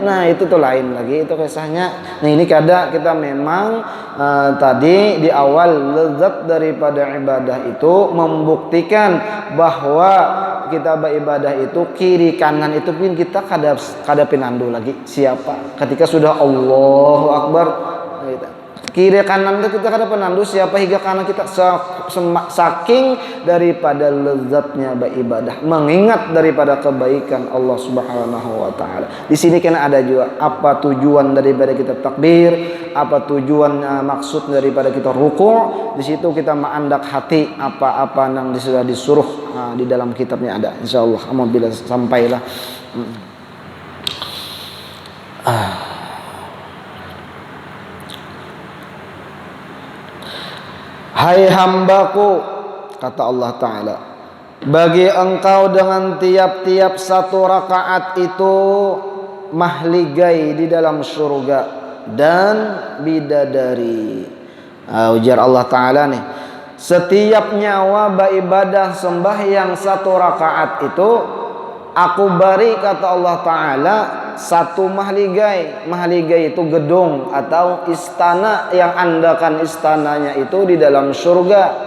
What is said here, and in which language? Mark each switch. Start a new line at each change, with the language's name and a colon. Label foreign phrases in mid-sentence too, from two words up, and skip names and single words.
Banjar: Nah, itu tuh lain lagi itu kisahnya. Nah, ini kadang kita memang tadi di awal lezat daripada ibadah itu membuktikan bahwa kita beribadah itu kiri kanan itu pun kita kada pinandu lagi siapa ketika sudah
Arabic: Allahu Akbar
Banjar: gitu. Kiri kanan itu kita kada penandu siapa hingga kanan kita saking daripada lezatnya beribadah, mengingat daripada kebaikan Allah
Arabic: Subhanahu wa taala.
Banjar: Di sini kena ada juga apa tujuan daripada kita takbir, apa tujuan maksud daripada kita ruku'. Di situ kita mengandak hati apa-apa yang sudah disuruh di dalam kitabnya ada. Insyaallah apabila sampailah Hai hambaku, kata Allah Ta'ala, bagi engkau dengan tiap-tiap satu rakaat itu mahligai di dalam surga dan bidadari. Ujar Allah Ta'ala nih, setiap nyawa beribadah sembahyang satu rakaat itu aku beri, kata Allah Ta'ala, satu mahligai. Mahligai itu gedung atau istana yang andakan istananya itu di dalam surga.